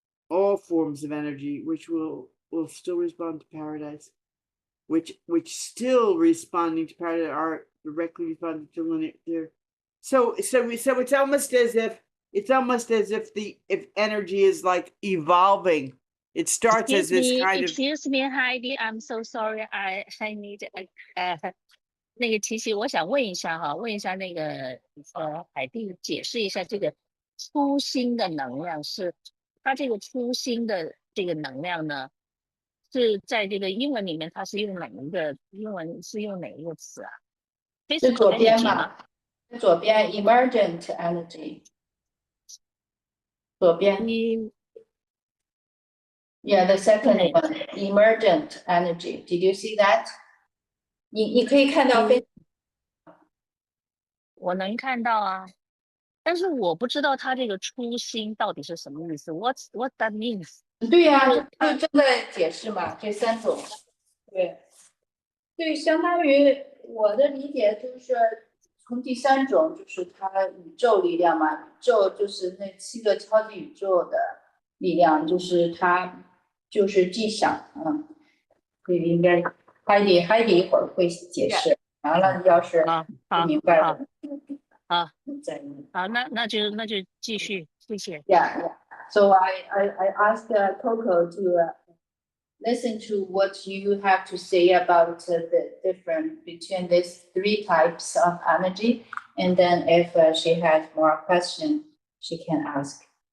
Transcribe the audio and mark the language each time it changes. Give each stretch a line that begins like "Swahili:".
English: All forms of energy which will still respond to paradise, which still responding to paradise are directly responding to linear. So it's almost as if if energy is like evolving. It starts as this kind of. Excuse me, Heidi. I'm so sorry.
Chinese: I need 那个琪琪，我想问一下哈，那个海蒂解释一下这个初心的能量是，它这个初心的这个能量呢，是在这个英文里面它是用哪一个英文是用哪一个词啊？是左边嘛？左边 emergent energy。左边。
English: Yeah, the second one, emergent energy. Did you see that? 你可以看到
Chinese: 我能看到啊，但是我不知道它这个初心到底是什么意思。
English: What that means？
Chinese: 对呀，就正在解释嘛，这3种。对，相当于我的理解就是从第3种就是它宇宙力量嘛，宇宙就是那7个超级宇宙的力量，就是它就是既想应该Heidi一会儿会解释。完了，要是不明白了，再问。好，那就继续，谢谢。
English: Yeah. So I asked Coco to listen to what you have to say about the difference between these 3 types of energy, and then if she has more questions, she can ask.